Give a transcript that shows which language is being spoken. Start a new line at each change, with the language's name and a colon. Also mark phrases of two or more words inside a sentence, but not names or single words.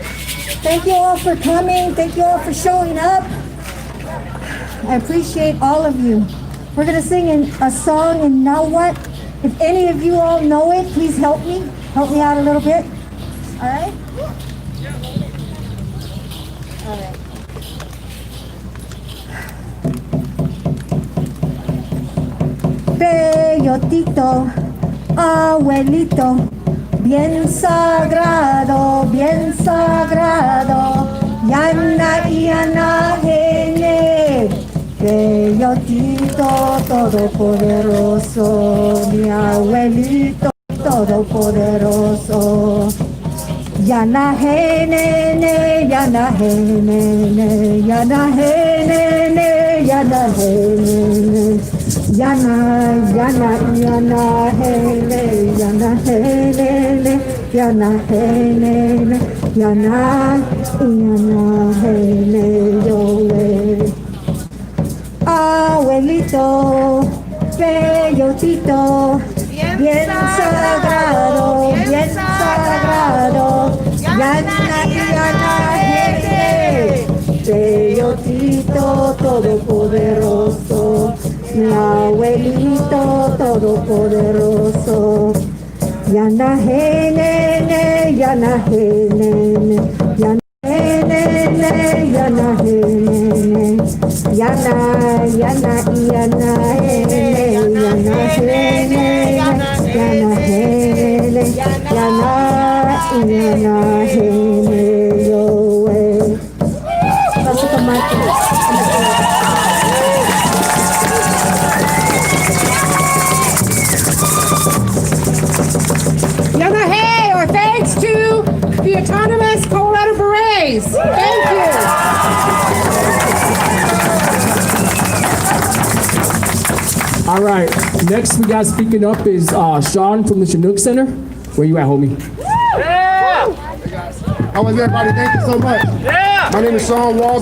English: Thank you all for coming. Thank you all for showing up. I appreciate all of you. We're gonna sing a song in Nahuatl. If any of you all know it, please help me. Help me out a little bit. All right? All right.
Spanish: Bellotito, abuelito, bien sagrado, yana yana gene. Bellotito, todopoderoso, mi abuelito, todopoderoso. Yana gene, yana gene, yana gene, yana gene. Yana, yana, yana, hele, yana, hele, yana, hele, yana, yana, hele, yo, abuelito, bellotito, bien sagrado, yana, yana, hele, bellotito, todopoderoso. Mi abuelito todopoderoso, yana genene, yana genene, yana genene, yana genene, yana, yana, yana genene, yana genene, yana genene, yana, yana genene, yo, Vamos a tomar. Yamaha,
English: or thanks to the autonomous Colorado Berets. Thank you. All right, next we got speaking up is Sean from the Chinook Center. Where you at, homie? Yeah! How was everybody? Thank you so much. Yeah! My name is Sean Walls.